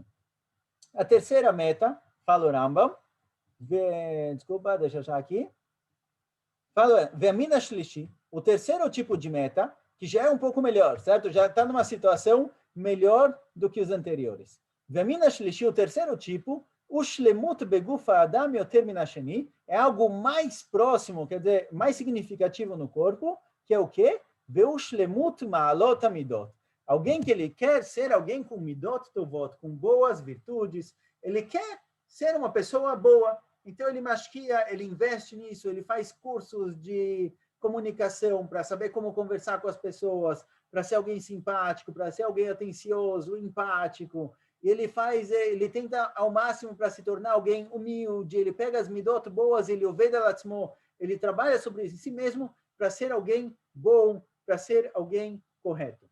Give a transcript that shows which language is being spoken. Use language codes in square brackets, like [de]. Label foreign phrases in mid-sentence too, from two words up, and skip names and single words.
[pt] A terceira meta, fala o Rambam, desculpa, deixa eu achar aqui. Fala, [he] והמין השלישי, [pt] o terceiro tipo de meta, que já é um pouco melhor, certo? Já está numa situação melhor do que os anteriores. [he] והמין השלישי, [pt] o terceiro tipo, o [he] שלמות בגוף האדם יותר מן השני, [pt] é algo mais próximo, quer dizer, mais significativo no corpo, que é o quê? [he] והוא שלמות מעלות המידות. [pt] Alguém que ele quer ser alguém com [he] מידות טובות, [pt] com boas virtudes, ele quer ser uma pessoa boa. Então, ele masquia, ele investe nisso, ele faz cursos de comunicação para saber como conversar com as pessoas, para ser alguém simpático, para ser alguém atencioso, empático. E ele tenta ao máximo para se tornar alguém humilde, ele pega as midot boas, ele [he] עובד לעצמו, [pt] ele trabalha sobre si mesmo para ser alguém bom, para ser alguém correto.